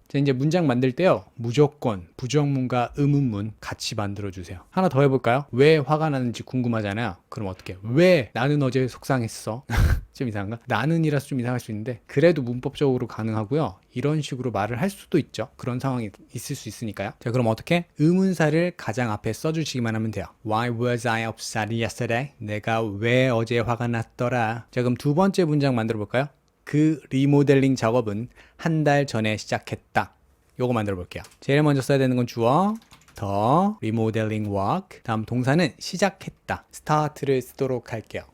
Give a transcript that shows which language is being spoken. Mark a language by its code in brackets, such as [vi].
[ko] 자, 이제 문장 만들 때요. 무조건 부정문과 의문문 같이 만들어 주세요. 하나 더 해볼까요? 왜 화가 나는지 궁금하잖아요. 그럼 어떻게? 왜 나는 어제 속상했어? 좀 이상한가? 나는이라서 좀 이상할 수 있는데 그래도 문법적으로 가능하고요. 이런 식으로 말을 할 수도 있죠. 그런 상황이 있을 수 있으니까요. 자, 그럼 어떻게? 의문사를 가장 앞에 써주시기만 하면 돼요. [en] Why was I upset yesterday? [ko] 내가 왜 어제 화가 났더라? 자, 그럼 두 번째 문장 만들어 볼까요? 그 리모델링 작업은 한 달 전에 시작했다. 요거 만들어 볼게요. 제일 먼저 써야 되는 건 주어, [en] the remodeling work. [ko] 다음 동사는 시작했다. start를 쓰도록 할게요.